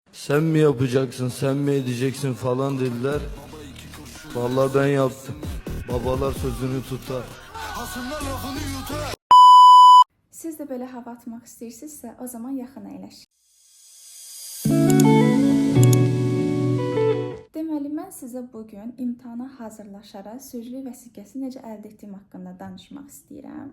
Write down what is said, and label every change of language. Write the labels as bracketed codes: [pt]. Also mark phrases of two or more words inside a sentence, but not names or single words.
[tr] Sen mi yapacaksın, sen mi edeceksin falan dediler. Vallahi ben yaptım. Babalar sözünü tutar. [az] Siz də belə hava atmaq istəyirsinizsə, o zaman yaxın əyləşin. Deməli, mən sizə bugün imtahana hazırlaşaraq sürücülük vəsiqəsi necə əldə etdiyim haqqında danışmaq istəyirəm.